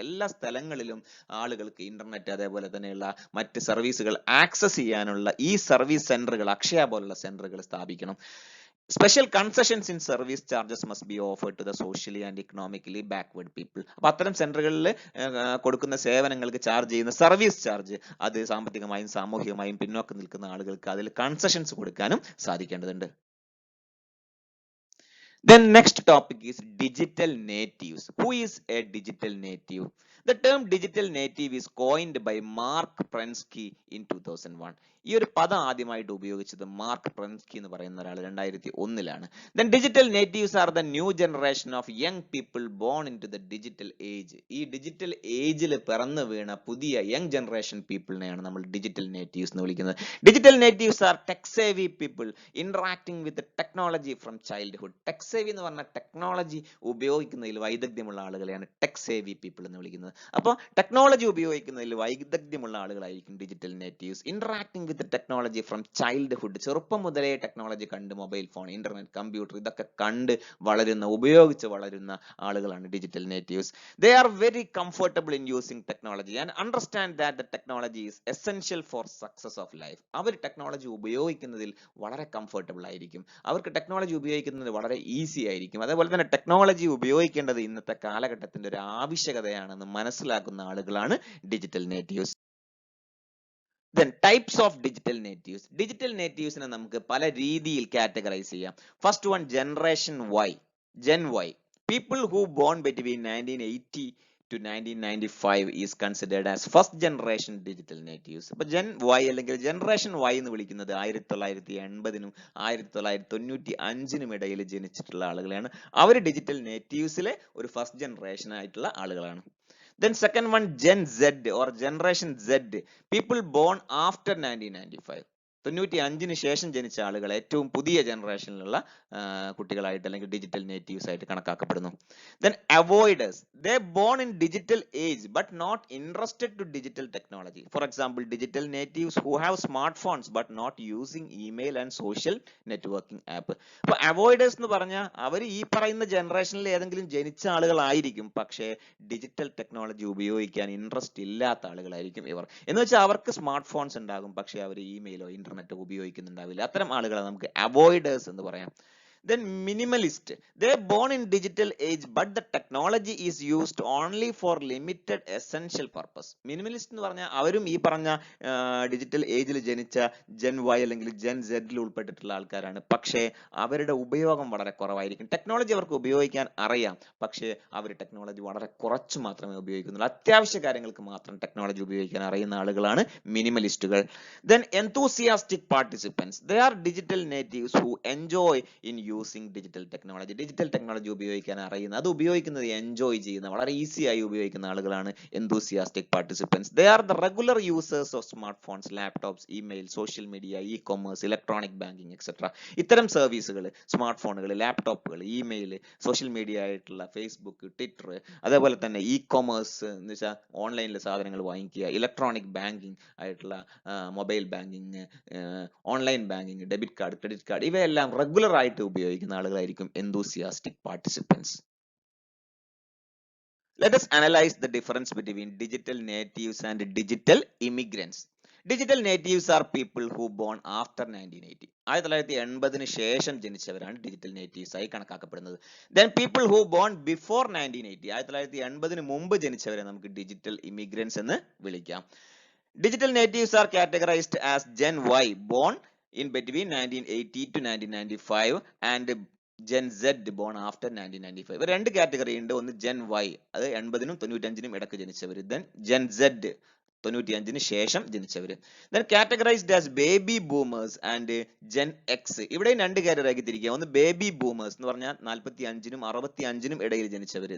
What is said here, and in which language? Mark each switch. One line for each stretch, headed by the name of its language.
Malayalam: എല്ലാ സ്ഥലങ്ങളിലും ആളുകൾക്ക് ഇന്റർനെറ്റ് അതേപോലെ തന്നെയുള്ള മറ്റ് സർവീസുകൾ ആക്സസ് ചെയ്യാനുള്ള ഈ സർവീസ് സെന്ററുകൾ, അക്ഷയ പോലുള്ള സെന്ററുകൾ സ്ഥാപിക്കണം.
English: Special concessions in service charges must be offered to the socially and economically backward people.
Malayalam: അപ്പൊ അത്തരം സെന്ററുകളിൽ കൊടുക്കുന്ന സേവനങ്ങൾക്ക് ചാർജ് ചെയ്യുന്ന സർവീസ് ചാർജ് അത് സാമ്പത്തികമായും സാമൂഹികമായും പിന്നോക്കം നിൽക്കുന്ന ആളുകൾക്ക് അതിൽ കൺസെഷൻസ് കൊടുക്കാനും സാധിക്കേണ്ടതുണ്ട്.
English: Then next topic is digital natives. Who is a digital native? The term digital native is coined by Mark Prensky in 2001.
Malayalam: ഈ ഒരു പദം ആദ്യമായിട്ട് ഉപയോഗിച്ചത് മാർക്ക് പ്രൻസ്കി എന്ന് പറയുന്ന ഒരാൾ 2001-ലാണ്.
English: Then digital natives are the new generation of young people born into the digital age.
Malayalam: ഈ digital ഏജിൽ പിറന്നു വീണ പുതിയ യങ് ജനറേഷൻ പീപ്പിളിനെയാണ് നമ്മൾ ഡിജിറ്റൽ നേറ്റീവ്സ് എന്ന് വിളിക്കുന്നത്.
English: Digital natives are tech savvy people interacting with technology from childhood.
Malayalam: Tech സേവി എന്ന് പറഞ്ഞാൽ technology ഉപയോഗിക്കുന്നതിൽ വൈദഗ്ധ്യമുള്ള ആളുകളെയാണ് ടെക് സേവി പീപ്പിൾ എന്ന് വിളിക്കുന്നത്. അപ്പോൾ ടെക്നോളജി ഉപയോഗിക്കുന്നതിൽ വൈദഗ്ധ്യമുള്ള ആളുകളായിരിക്കും digital natives.
English: interacting with technology from childhood,
Malayalam: ചെറുപ്പം മുതലേ ടെക്നോളജി കണ്ട്, മൊബൈൽ ഫോൺ, ഇന്റർനെറ്റ്, കമ്പ്യൂട്ടർ ഇതൊക്കെ കണ്ട് വളരുന്ന, ഉപയോഗിച്ച് വളരുന്ന ആളുകളാണ് digital natives.
English: They are very comfortable in using technology and understand that the technology is essential for success of life.
Malayalam: Our technology ഉപയോഗിക്കുന്നതിൽ വളരെ കംഫർട്ടബിൾ ആയിരിക്കും. അവർക്ക് ടെക്നോളജി ഉപയോഗിക്കുന്നത് വളരെ ഈസി ആയിരിക്കും. അതേപോലെ തന്നെ ടെക്നോളജി ഉപയോഗിക്കേണ്ടത് ഇന്നത്തെ കാലഘട്ടത്തിന്റെ ഒരു ആവശ്യകതയാണെന്ന് മനസ്സിലാക്കുന്ന ആളുകളാണ് digital natives.
English: Then types of digital natives.
Malayalam: Digital natives നെ നമുക്ക് പല രീതിയിൽ കാറ്റഗറൈസ് ചെയ്യാം.
English: First one, generation Y, Gen Y. People who born between 1980 to 1995 is considered as first generation digital natives.
Malayalam: അപ്പൊ ജെൻ വൈ അല്ലെങ്കിൽ ജനറേഷൻ വൈ എന്ന് വിളിക്കുന്നത് 1980-നും 1995-നും ഇടയിൽ ജനിച്ചിട്ടുള്ള ആളുകളെയാണ്. അവർ ഡിജിറ്റൽ നേറ്റീവ്സിലെ ഒരു ഫസ്റ്റ് ജനറേഷൻ ആയിട്ടുള്ള ആളുകളാണ്.
English: Then second one, Gen Z or Generation Z, people born after 1995.
Malayalam: 95-ന് ശേഷം ജനിച്ച ആളുകൾ ഏറ്റവും പുതിയ ജനറേഷനിലുള്ള കുട്ടികളായിട്ട് അല്ലെങ്കിൽ ഡിജിറ്റൽ നേറ്റീവ്സ് ആയിട്ട് കണക്കാക്കപ്പെടുന്നു.
English: Then avoiders, they born in digital age but not interested to digital technology. For example, digital natives who have smartphones but not using email and social networking app.
Malayalam: അപ്പൊ അവോയ്ഡേഴ്സ് എന്ന് പറഞ്ഞാൽ അവർ ഈ പറയുന്ന ജനറേഷനിൽ ഏതെങ്കിലും ജനിച്ച ആളുകളായിരിക്കും, പക്ഷേ ഡിജിറ്റൽ ടെക്നോളജി ഉപയോഗിക്കാൻ ഇൻട്രസ്റ്റ് ഇല്ലാത്ത ആളുകളായിരിക്കും ഇവർ. എന്ന് വെച്ചാൽ അവർക്ക് സ്മാർട്ട് ഫോൺസ് ഉണ്ടാകും, പക്ഷേ അവർ ഇമെയിലോ ഇന്റർനെറ്റോ ഉപയോഗിക്കുന്നുണ്ടാവില്ല. അത്തരം ആളുകളെ നമുക്ക് അവോയ്ഡേഴ്സ് എന്ന് പറയാം.
English: Then minimalist, they are born in digital age but the technology is used only for limited essential purpose.
Malayalam: Minimalist എന്ന് പറഞ്ഞാൽ അവരും ഈ പറഞ്ഞ ഡിജിറ്റൽ ഏജിൽ ജനിച്ച ജെൻ വൈ അല്ലെങ്കിൽ ജെൻ സെഡിൽ ഉൾപ്പെട്ടിട്ടുള്ള ആൾക്കാരാണ്, പക്ഷേ അവരുടെ ഉപയോഗം വളരെ കുറവായിരിക്കും. ടെക്നോളജി അവർക്ക് ഉപയോഗിക്കാൻ അറിയാം, പക്ഷേ അവർ ടെക്നോളജി വളരെ കുറച്ച് മാത്രമേ ഉപയോഗിക്കുന്നുള്ളൂ. അത്യാവശ്യ കാര്യങ്ങൾക്ക് മാത്രം ടെക്നോളജി ഉപയോഗിക്കാൻ അറിയുന്ന ആളുകളാണ് മിനിമലിസ്റ്റുകൾ.
English: Then enthusiastic participants, they are digital natives who enjoy in using digital technology.
Malayalam: Digital technology ഉപയോഗിക്കാൻ അറിയുന്ന, അത് ഉപയോഗിക്കുന്നത് എൻജോയ് ചെയ്യുന്ന, വളരെ ഈസി ആയി ഉപയോഗിക്കുന്ന ആളുകളാണ് enthusiastic participants.
English: They are the regular users of smartphones, laptops, email, social media, e-commerce, electronic banking, etc.
Malayalam: ഇത്തരം സർവീസുകൾ, സ്മാർട്ട് ഫോണുകൾ, ലാപ്ടോപ്പുകൾ, ഇമെയിൽ, സോഷ്യൽ മീഡിയ ആയിട്ടുള്ള ഫേസ്ബുക്ക്, ട്വിറ്റർ, അതേപോലെ തന്നെ ഇ കൊമേഴ്സ് എന്ന് വെച്ചാൽ ഓൺലൈനിൽ സാധനങ്ങൾ വാങ്ങിക്കുക, ഇലക്ട്രോണിക് ബാങ്കിങ് ആയിട്ടുള്ള mobile banking, online banking, debit card, credit card, ഇവയെല്ലാം റെഗുലർ ആയിട്ട് ഉപയോഗിക്കുന്ന ആളുകളായിരിക്കും enthusiastic participants.
English: Let us analyze the difference between digital natives and digital immigrants. Digital natives are people who born after 1980.
Malayalam: 1980 ശേഷം ജനിച്ചവരാണ് digital natives ആയി കണക്കാക്കപ്പെടുന്നത്.
English: then people who born before 1980,
Malayalam: 1980 മുമ്പ് ജനിച്ചവരെ നമുക്ക് digital immigrants എന്ന് വിളിക്കാം.
English: Digital natives are categorized as Gen Y, born in between 1980 to 1995, and Gen Z, born after 1995.
Malayalam: രണ്ട് category ഉണ്ട്. ഒന്ന് Gen Y, അത് 80-നും 95-നും ഇടയ്ക്ക് ജനിച്ചവർ. ദെൻ Gen Z, 95-ന് ശേഷം ജനിച്ചവർ.
English: Then categorised as baby boomers and Gen X.
Malayalam: ഇവിടെയും രണ്ട് കാറ്റഗറി ആക്കി തിരിക്കുക. ഒന്ന് ബേബി ബൂമേഴ്സ് എന്ന് പറഞ്ഞാൽ 45-നും 65-നും ഇടയിൽ ജനിച്ചവർ.